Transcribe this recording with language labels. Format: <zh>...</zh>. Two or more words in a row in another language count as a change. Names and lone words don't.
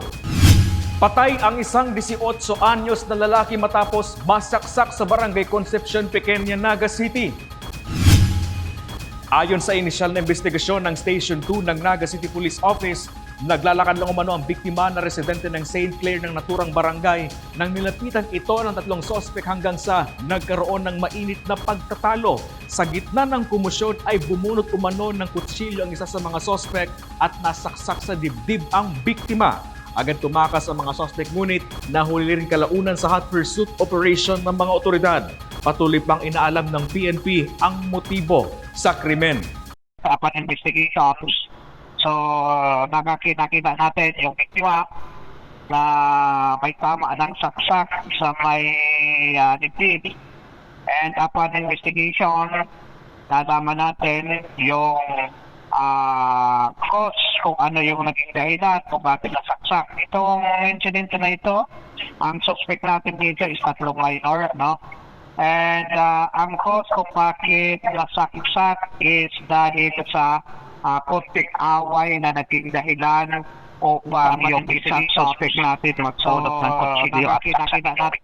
<tl>Patay ang isang 18 anyos na lalaki matapos masaksak sa Barangay Concepcion Pequeña, Naga City. Ayon sa inisyal na investigasyon ng Station 2 ng Naga City Police Office, naglalakad lang umano ang biktima na residente ng St. Clair ng naturang barangay nang nilapitan ito ng 3 sospek hanggang sa nagkaroon ng mainit na pagtatalo. Sa gitna ng kumusyon ay bumunot umano ng kutsilyo ang isa sa mga sospek at nasaksak sa dibdib ang biktima. Agad tumakas ang mga sospek ngunit nahuli rin kalaunan sa</tl> <en>hot pursuit operation</en> <tl>ng mga otoridad. Patuloy pang inaalam ng PNP ang motibo sa krimen.</tl> <en>Upon investigations,</en> <tl>so nakakita natin yung biktima na may tama ng saksak sa may dibdib.</tl> <en>And upon investigation,</en> <tl>nalaman natin yung cause kung ano yung naging dahilan kung bakit nasaksak. Itong incident na ito, ang suspect natin dito is 3 minor, no? And ang cause kung bakit nasaksak is dahil sa konting away na naging dahilan upang yung isang suspect natin magsulot ng kutsilyo at nakita natin.</tl>